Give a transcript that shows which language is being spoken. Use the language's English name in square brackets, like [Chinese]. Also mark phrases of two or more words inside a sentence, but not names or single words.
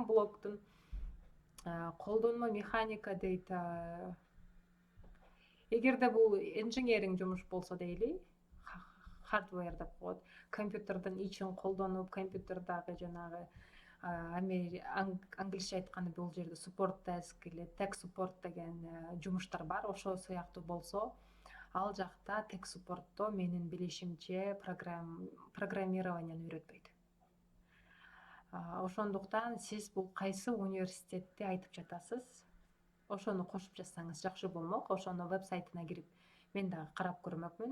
[Kyrgyz] Блогдун колдонмо механика дейт. Эгерде бул инженеринг жумуш болсо дейли, хардвер деп коет. Компьютердин ичин колдонуп, компьютердагы жанагы англисче айтканда бул жерде [English] support task [Kyrgyz] или [English] tech support [Kyrgyz] деген жумуштар бар. Ошол сыяктуу болсо, ал жакта [English] tech supportто [Kyrgyz] менин билишимче программированияны үйрөтпөйт. Ошондуктан сиз бул кайсы университетти айтып жатасыз? Ошону кошуп жазсаңыз жакшы болмок. Ошонун вебсайтына кирип мен дагы карап көрмөкмүн.